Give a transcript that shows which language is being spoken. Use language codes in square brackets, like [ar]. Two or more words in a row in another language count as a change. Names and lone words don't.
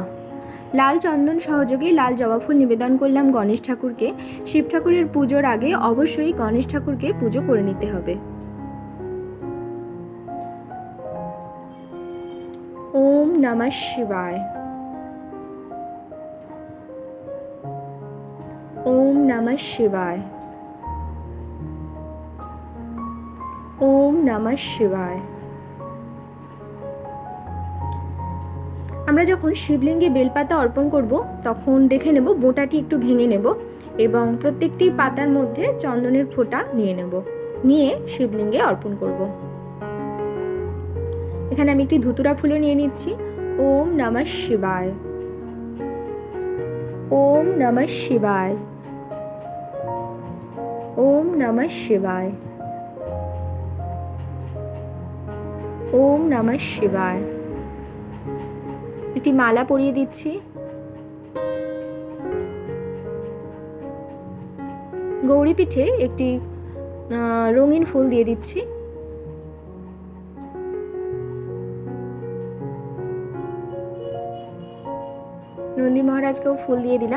[bn] লাল চন্দন সহযোগে লাল জবা ফুল নিবেদন করলাম গণেশ ঠাকুরকে। শিব ঠাকুরের পুজোর আগে অবশ্যই গণেশ ঠাকুরকে পুজো করে নিতে হবে। [sa] ওম নমঃ শিবায়, ওম নমঃ শিবায়, ওম নমঃ শিবায়। [bn] আমরা যখন শিবলিঙ্গে বেলপাতা অর্পণ করব তখন দেখে নেব বোঁটাটি একটু ভেঙে নেব এবং প্রত্যেকটি পাতার মধ্যে চন্দনের ফোঁটা নিয়ে নেব, নিয়ে শিবলিঙ্গে অর্পণ করব। এখানে আমি একটি ধুতুরা ফুলও নিয়ে নিচ্ছি। [sa] ওম নমঃ শিবায়, ওম নমঃ শিবায়, ওম নমঃ শিবায়, ওম নমঃ শিবায়। [bn] একটি মালা পরিয়ে দিচ্ছি। গৌরী পিঠে একটি রঙিন ফুল দিয়ে দিচ্ছি। নন্দী মহারাজকেও ফুল দিয়ে দিলাম।